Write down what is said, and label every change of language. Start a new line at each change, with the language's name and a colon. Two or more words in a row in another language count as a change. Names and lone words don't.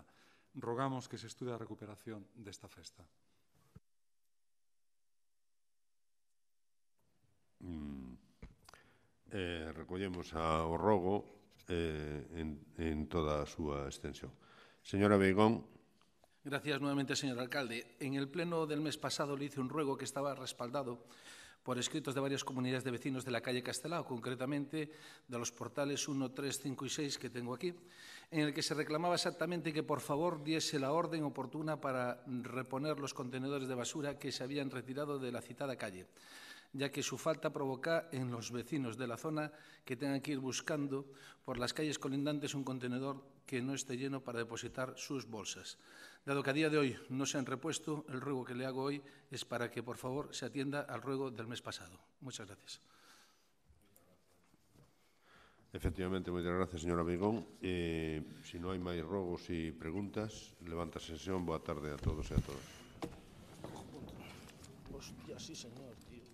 Galician: Rogamos que se estude a recuperación desta festa. Recollemos o rogo en toda a súa extensión. Señora Beigón.
Spanish: Gracias nuevamente, señor alcalde. En el pleno del mes pasado le hice un ruego que estaba respaldado por escritos de varias comunidades de vecinos de la calle Castelao, concretamente de los portales 1, 3, 5 y 6 que tengo aquí, en el que se reclamaba exactamente que por favor diese la orden oportuna para reponer los contenedores de basura que se habían retirado de la citada calle, ya que su falta provoca en los vecinos de la zona que tengan que ir buscando por las calles colindantes un contenedor que no esté lleno para depositar sus bolsas. Dado que a día de hoy no se han repuesto, el ruego que le hago hoy es para que, por favor, se atienda al ruego del mes pasado. Muchas gracias.
Galician: Efectivamente, moitas gracias, señora Beigón. Se non hai máis rogos e preguntas, levanta a sesión. Boa tarde a todos e a todas.
Spanish: Hostia, sí, señor.